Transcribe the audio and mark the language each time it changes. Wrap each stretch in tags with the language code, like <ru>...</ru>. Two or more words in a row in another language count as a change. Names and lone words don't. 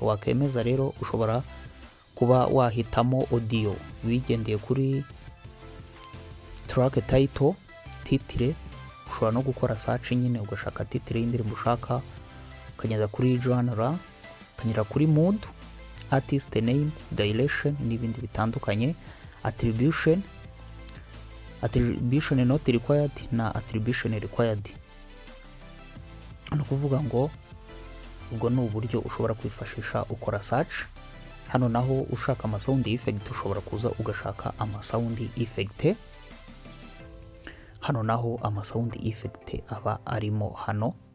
<rw>Wakemeza rero ushobora kuba wahitamo audio wigendeye kuri</rw> <en>track title.</en> <rw>Ushobora no gukora search nyine ugashaka title y'indirimbo ushaka, ukagenda kuri genre, ukanyura kuri mood,</rw> <en>artist name,</en> <rw>direction n'ibindi bitandukanye,</rw> <en>attribution not required na attribution required.</en> <rw>Ni ukuvuga ngo ubwo ni uburyo ushobora kwifashisha ukora search. Hano naho ushaka ama</rw> <en>sound effect</en> <rw>ushobora kuza ugashaka ama</rw> <en>sound effect.</en> <rw>Hano naho ama</rw> <en>sound effect</en> <rw>aba arimo hano.</rw>